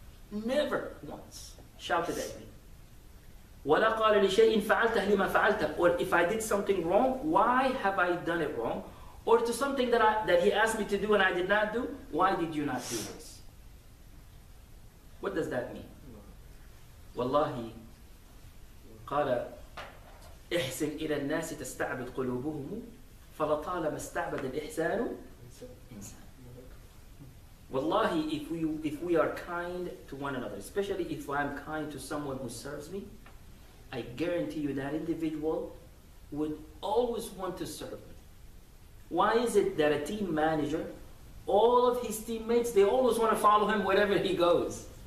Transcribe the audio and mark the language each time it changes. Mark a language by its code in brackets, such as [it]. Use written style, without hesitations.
[en] Never once shouted at me. [ar] وَلَا قَالَ لِشَيْءٍ فَعَلْتَهْ لِمَا فَعَلْتَهْ [en] Or if I did something wrong, why have I done it wrong? Or to something that he asked me to do and I did not do, why did you not do this? What does that mean? [ar] والله قال احسن إلى الناس تستعبد قلوبهم فلطالما استعبد الإحسان إنسان. [en] Wallahi, if we are kind to one another, especially if I'm kind to someone who serves me, I guarantee you that individual would always want to serve me. Why is it that a team manager, all of his teammates, they always want to follow him wherever he goes?